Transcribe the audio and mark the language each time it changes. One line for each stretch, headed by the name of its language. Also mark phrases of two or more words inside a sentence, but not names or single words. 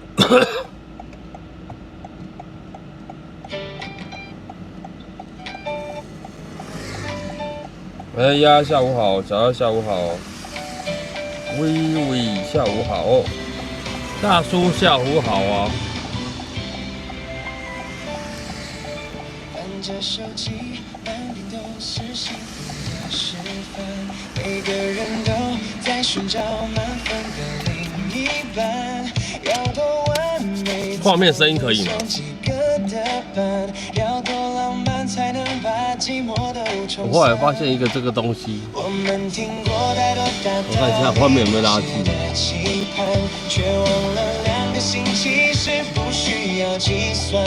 Chinese: 哎呀，下午好，小二下午好，微微下午好，大叔下午好啊。着手机，满地都是幸福的示范。每个人都在寻找满分的另一半，要多完美。畫面聲音可以嗎？我後來發現一個這個東西，我看一下畫面有沒有垃圾。卻忘了2個星期是不需要計算。